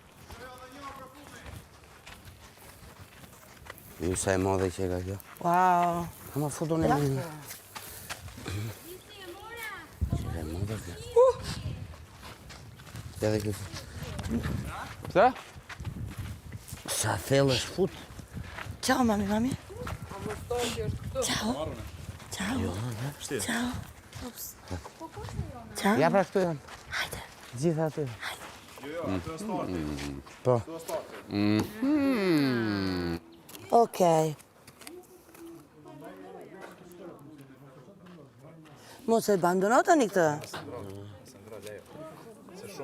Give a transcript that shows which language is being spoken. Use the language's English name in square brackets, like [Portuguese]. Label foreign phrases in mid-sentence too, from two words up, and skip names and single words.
[Albanian] Ju sa e modhe që e ka kjo. Wow. Ma futu në një. Që e modhe kjo. Edhe kjo. Pse? Sa thellë është fut. Ciao, mami. Ciao. Ciao. Ciao. Ciao. Ja pra këtu janë. Hajde. Gjitha aty. Po. Okej. Mos e abandonot tani këtë.